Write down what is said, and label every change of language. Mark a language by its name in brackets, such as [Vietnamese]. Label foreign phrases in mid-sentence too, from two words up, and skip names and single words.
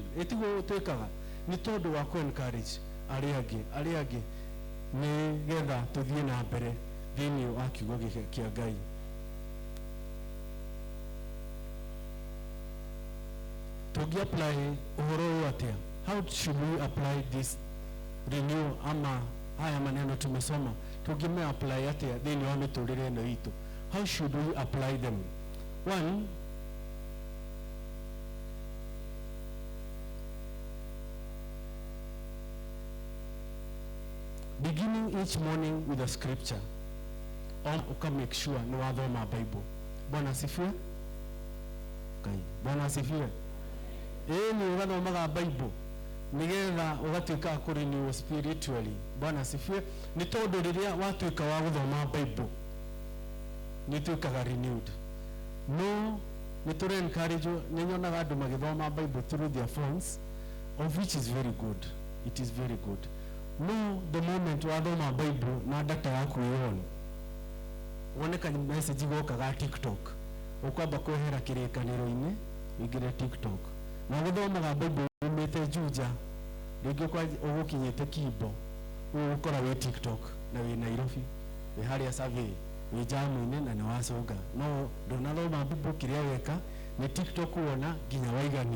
[Kikuyu] Etiguo twikaga ni tondu wa ku encourage ari angi ni getha tuthie na mbere thini wa kiugo kia Ngai. Tugi apply uhoro atia? [English] How should we apply this renew [Swahili] ama haya maneno tumesoma? [Kikuyu] Tugime apply atia thini wa miturire ino itu? [English] How should we apply them? 1, beginning each morning with a scripture. [Kikuyu] Uka make sure ni wathoma Bible. [Swahili] Bwana asifiwe. Okay. Bwana asifiwe. [Kikuyu] Ni wathomaga Bible nigetha ugatuika [English] kurenew spiritually. [Swahili] Bwana asifiwe. [Kikuyu] Ni tondu riria watuika wa guthoma Bible ni tuikaga renewed. No, ni [English] to encourage [Kikuyu] ni nyonaga andu magithoma Bible [English] through their phones, of which is very good. it is very good. [Kikuyu] No, [English] the moment [Kikuyu] wathoma Bible na data yaku ione woneka message gokaga TikTok ukwamba kwehera kirikaniro-ini ingire TikTok na guthomaga Bible umite Juja rĩngĩ kwa ũgũkinyĩte Kimbo ũgũkora wĩ TikTok na wĩ Nairobi wĩ harĩa survey wĩ jamu-inĩ na nĩ wacũnga no ndũnathoma Bible kĩrĩa weka nĩ TikTok wona nginya waigania.